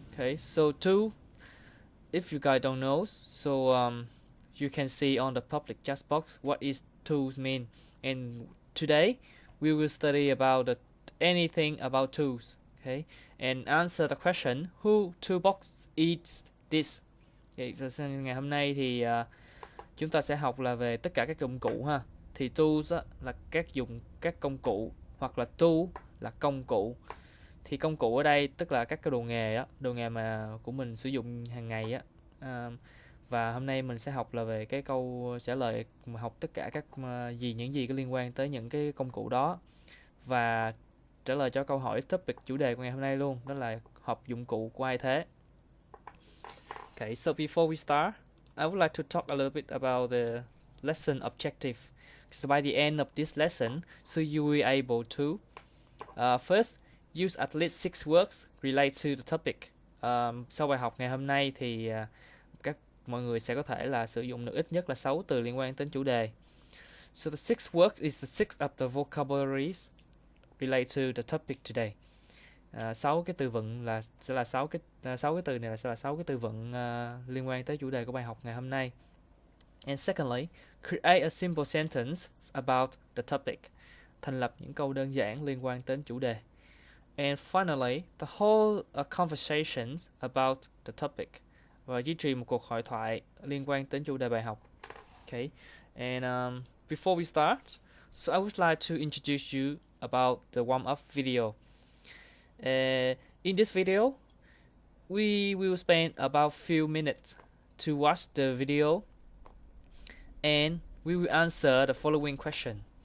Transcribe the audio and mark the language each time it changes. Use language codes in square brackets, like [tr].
[en] Okay, so tool, if you guys don't know, so you can see on the public chat box what is tools mean. And today we will study about anything about tools. Okay, and answer the question who toolbox is this. [vi] Okay, ngày hôm nay thì chúng ta sẽ học là về tất cả các dụng cụ ha. Thì tools là các công cụ, hoặc là tool là công cụ. Thì công cụ ở đây tức là các cái đồ nghề mà của mình sử dụng hàng ngày á. Và hôm nay mình sẽ học là về cái câu trả lời, mà học tất cả các những gì có liên quan tới những cái công cụ đó, và trả lời cho câu hỏi topic chủ đề của ngày hôm nay luôn, đó là hộp dụng cụ của ai thế. [en] Okay, so before we start, I would like to talk a little bit about the lesson objective. So by the end of this lesson, so you will be able to first use at least 6 words related to the topic. [vi] Sau bài học ngày hôm nay thì mọi người sẽ có thể là sử dụng được ít nhất là 6 từ liên quan đến chủ đề. [en] So the 6 words is the 6 of the vocabularies related to the topic today. [vi] 6 cái từ vựng sẽ là 6 cái từ này sẽ là 6 cái từ vựng liên quan tới chủ đề của bài học ngày hôm nay. [en] And secondly, create a simple sentence about the topic. [vi] Thành lập những câu đơn giản liên quan đến chủ đề. [en] And finally, the whole conversation about the topic. [vi] Và duy trì một cuộc hội thoại liên quan đến chủ đề bài học. [en] Okay. And before we start, so I would like to introduce you about the warm-up video. In this video, we will spend about few minutes to watch the video, and we will answer the following question.